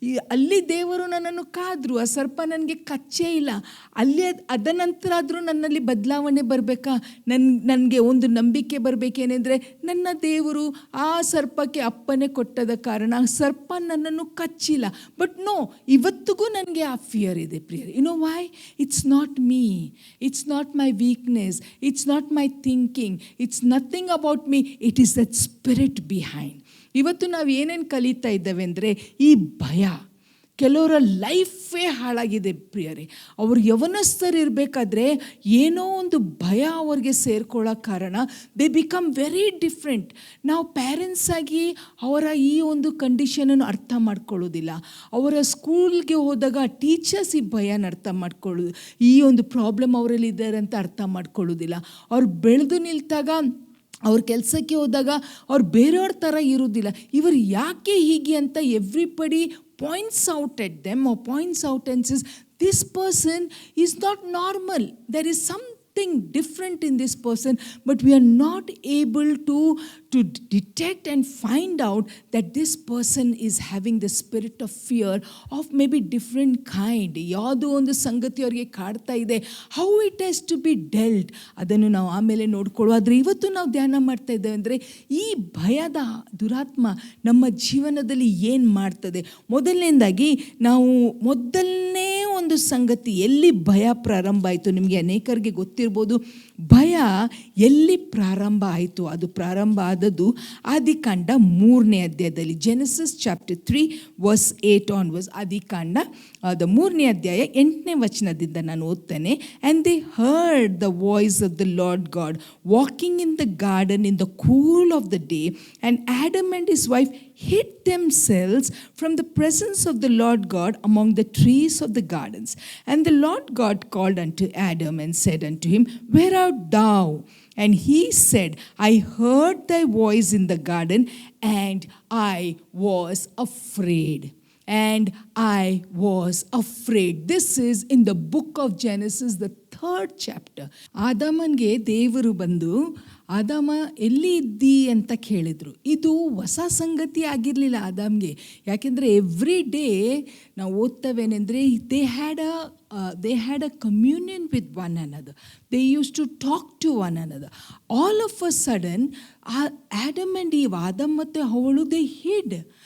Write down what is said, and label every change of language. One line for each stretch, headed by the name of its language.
Kannada: ಅಲ್ಲಿ ದೇವರು ನನ್ನನ್ನು ಕಾದ್ರು, ಆ ಸರ್ಪ ನನಗೆ ಕಚ್ಚೇ ಇಲ್ಲ. ಅಲ್ಲಿ ಅದ ನಂತರ ಆದರೂ ನನ್ನಲ್ಲಿ ಬದಲಾವಣೆ ಬರಬೇಕಾ? ನನಗೆ ಒಂದು ನಂಬಿಕೆ ಬರಬೇಕೇನೆಂದರೆ, ನನ್ನ ದೇವರು ಆ ಸರ್ಪಕ್ಕೆ ಅಪ್ಪನೆ ಕೊಟ್ಟದ ಕಾರಣ ಆ ಸರ್ಪ ನನ್ನನ್ನು ಕಚ್ಚಿಲ್ಲ.
English: but no,
Kannada: ಇವತ್ತಿಗೂ ನನಗೆ ಆ ಫಿಯರ್ ಇದೆ ಪ್ರಿಯರ್.
English: You know why? It's not me, it's not my weakness, it's not my thinking, it's nothing about me, it is that spirit behind.
Kannada: ಇವತ್ತು ನಾವು ಏನೇನು ಕಲಿತಾ ಇದ್ದೇವೆ ಅಂದರೆ, ಈ ಭಯ ಕೆಲವರ ಲೈಫೇ ಹಾಳಾಗಿದೆ ಪ್ರಿಯರೇ. ಅವರು ಯವನಸ್ಥರು ಇರಬೇಕಾದ್ರೆ ಏನೋ ಒಂದು ಭಯ ಅವ್ರಿಗೆ ಸೇರ್ಕೊಳ್ಳೋ ಕಾರಣ
English: They become very different.
Kannada: ನಾವು ಪ್ಯಾರೆಂಟ್ಸ್ ಆಗಿ ಅವರ ಈ ಒಂದು ಕಂಡೀಷನನ್ನು ಅರ್ಥ ಮಾಡ್ಕೊಳ್ಳೋದಿಲ್ಲ. ಅವರ ಸ್ಕೂಲ್ಗೆ ಹೋದಾಗ ಟೀಚರ್ಸ್ ಈ ಭಯನ ಅರ್ಥ ಮಾಡ್ಕೊಳ್ಳೋದು, ಈ ಒಂದು ಪ್ರಾಬ್ಲಮ್ ಅವರಲ್ಲಿ ಇದ್ದಾರೆ ಅಂತ ಅರ್ಥ ಮಾಡ್ಕೊಳ್ಳೋದಿಲ್ಲ. ಅವ್ರು ಬೆಳೆದು ನಿಲ್ತಾಗ, ಅವ್ರ ಕೆಲಸಕ್ಕೆ ಹೋದಾಗ ಅವ್ರು ಬೇರೆಯವ್ರ ಥರ ಇರೋದಿಲ್ಲ. ಇವರು ಯಾಕೆ ಹೀಗೆ ಅಂತ
English: Everybody points out at them or points out and says, this person is not normal. There is something different in this person, but we are not able to detect and find out that this person is having the spirit of fear of maybe different kind.
Kannada: ಯಾವುದೋ ಒಂದು ಸಂಗತಿ ಅವರಿಗೆ ಕಾಡ್ತಾ ಇದೆ.
English: how it has to be dealt,
Kannada: ಅದನ್ನು ನಾವು ಆಮೇಲೆ ನೋಡ್ಕೊಳ್ಳೋ. ಆದರೆ ಇವತ್ತು ನಾವು ಧ್ಯಾನ ಮಾಡ್ತಾ ಇದ್ದೇವೆ ಅಂದರೆ, ಈ ಭಯದ ದುರಾತ್ಮ ನಮ್ಮ ಜೀವನದಲ್ಲಿ ಏನು ಮಾಡ್ತದೆ. ಮೊದಲನೇದಾಗಿ ನಾವು ಮೊದಲನೇ ಒಂದು ಸಂಗತಿ, ಎಲ್ಲಿ ಭಯ ಪ್ರಾರಂಭ ಆಯಿತು, ನಿಮಗೆ ಅನೇಕರಿಗೆ ಗೊತ್ತಿರ್ಬೋದು. ಭಯ ಎಲ್ಲಿ ಪ್ರಾರಂಭ ಆಯಿತು? ಅದು ಪ್ರಾರಂಭ ಆದದ್ದು ಆದಿಕಾಂಡ 3ನೇ ಅಧ್ಯಾಯದಲ್ಲಿ,
English: Genesis chapter 3 verse 8 onwards.
Kannada: ಆದಿಕಾಂಡ 3ನೇ ಅಧ್ಯಾಯ 8ನೇ ವಚನದಿಂದ ನಾನು ಓದ್ತೇನೆ.
English: And they heard the voice of the Lord God walking in the garden in the cool of the day, and Adam and his wife hid themselves from the presence of the Lord God among the trees of the gardens. And the Lord God called unto Adam and said unto him, Where art thou? And he said, I heard thy voice in the garden, and I was afraid. And I was afraid. This is in the book of Genesis, the 3rd chapter.
Kannada: ಆದಾಮನಿಗೆ ದೇವರು ಬಂದು, ಆದಾಮ ಎಲ್ಲಿ ಇದ್ದಿ ಅಂತ ಕೇಳಿದರು. ಇದು ಹೊಸ ಸಂಗತಿ ಆಗಿರಲಿಲ್ಲ ಆದಾಮ್ಗೆ. ಯಾಕೆಂದರೆ
English: every day
Kannada: ನಾವು ಓದ್ತವೇನೆಂದರೆ,
English: They had a communion with one another. They use to talk to one another. All of a sudden Adam and Eve,
Kannada: ಆದಮ್ ಮತ್ತು ಅವಳು,
English: They hid.